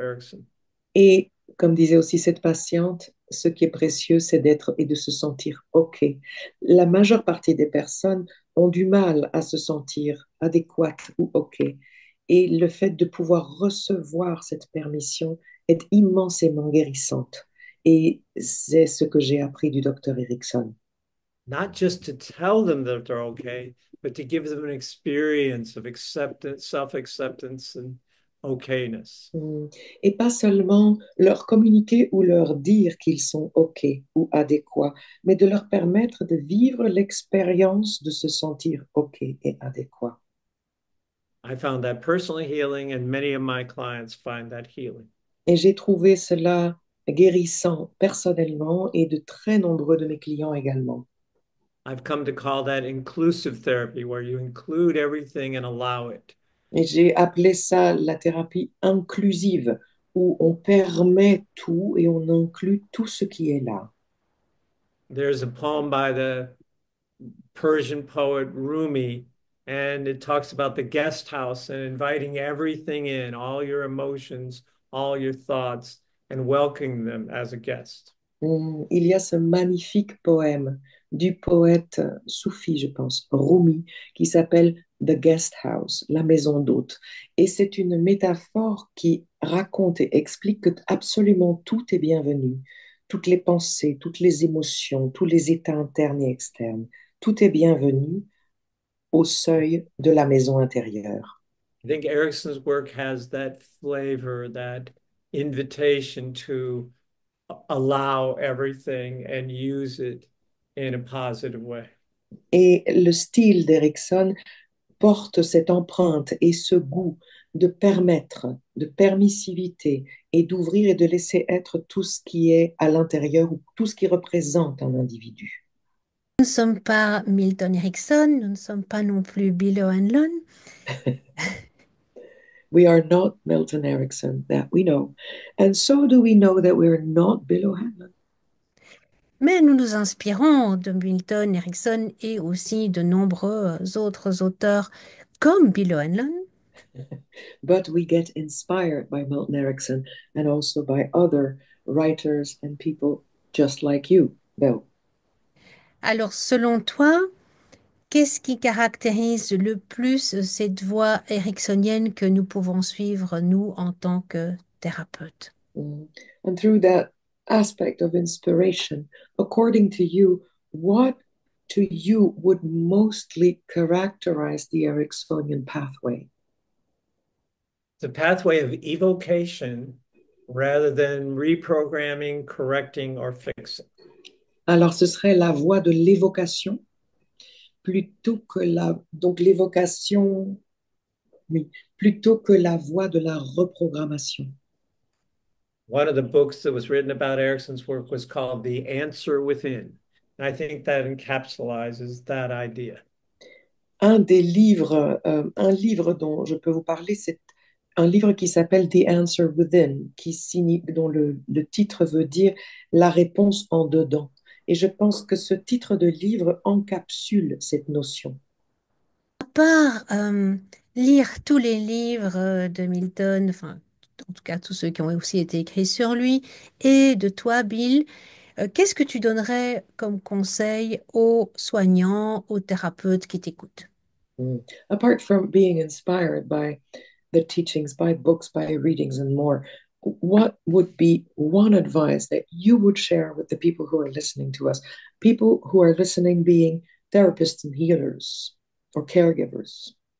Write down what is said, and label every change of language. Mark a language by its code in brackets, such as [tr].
[fr] Erickson. Et comme disait aussi cette patiente, ce qui est précieux, c'est d'être et de se sentir OK. La majeure partie des personnes ont du mal à se sentir adéquates ou OK. Et le fait de pouvoir recevoir cette permission est immensément guérissante. Et c'est ce que j'ai appris du docteur Erickson. [en] Not just to tell them that they're okay, but to give them an experience of acceptance, self-acceptance, and okayness. Mm. [fr] Et pas seulement leur communiquer ou leur dire qu'ils sont OK ou adéquats, mais de leur permettre de vivre l'expérience de se sentir OK et adéquat. [en] I found that personally healing, and many of my clients find that healing. [fr] Et j'ai trouvé cela guérissant personnellement et de très nombreux de mes clients également. [en] I've come to call that inclusive therapy, where you include everything and allow it. [fr] Et j'ai appelé ça la thérapie inclusive, où on permet tout et on inclut tout ce qui est là. [en] There's a poem by the Persian poet Rumi, and it talks about the guest house and inviting everything in, all your emotions, all your thoughts, and welcoming them as a guest. [fr] Il y a ce magnifique poème du poète soufi, je pense, Rumi, qui s'appelle The Guest House, la maison d'hôte. Et c'est une métaphore qui raconte et explique que absolument tout est bienvenu. Toutes les pensées, toutes les émotions, tous les états internes et externes, tout est bienvenu au seuil de la maison intérieure. [en] I think Erickson's work has that flavor, that invitation to allow everything and use it in a positive way. [fr] Et le style d'Erickson porte cette empreinte et ce goût de permettre, de permissivité et d'ouvrir et de laisser être tout ce qui est à l'intérieur ou tout ce qui représente un individu. Nous ne sommes pas Milton Erickson, nous ne sommes pas non plus Bill O'Hanlon. [en] We are not Milton Erickson, that we know. And so do we know that we're not Bill O'Hanlon. [fr] Mais nous nous inspirons de Milton Erickson et aussi de nombreux autres auteurs comme Bill O'Hanlon. [en] But we get inspired by Milton Erickson and also by other writers and people just like you, Bill. [fr] Alors, selon toi, qu'est-ce qui caractérise le plus cette voie ericksonienne que nous pouvons suivre, nous, en tant que thérapeutes? Mm. [en] And through that aspect of inspiration, according to you, what to you would mostly characterize the Ericksonian pathway? It's a pathway of evocation rather than reprogramming, correcting, or fixing. [fr] Alors, ce serait la voie de l'évocation plutôt que la donc l'évocation, oui, plutôt que la voie de la reprogrammation. [en] One of the books that was written about Erickson's work was called The Answer Within. And I think that encapsulizes that idea. [fr] Un livre dont je peux vous parler, c'est un livre qui s'appelle The Answer Within, dont le titre veut dire La réponse en dedans. Et je pense que ce titre de livre encapsule cette notion. À part lire tous les livres de Milton, enfin, en tout cas tous ceux qui ont aussi été écrits sur lui, et de toi, Bill, qu'est-ce que tu donnerais comme conseil aux soignants, aux thérapeutes qui t'écoutent? Mm. [en] Apart from being inspired by the teachings, by books, by readings, and more, what would be one advice that you would share with the people who are listening to us? People who are listening being therapists and healers or caregivers.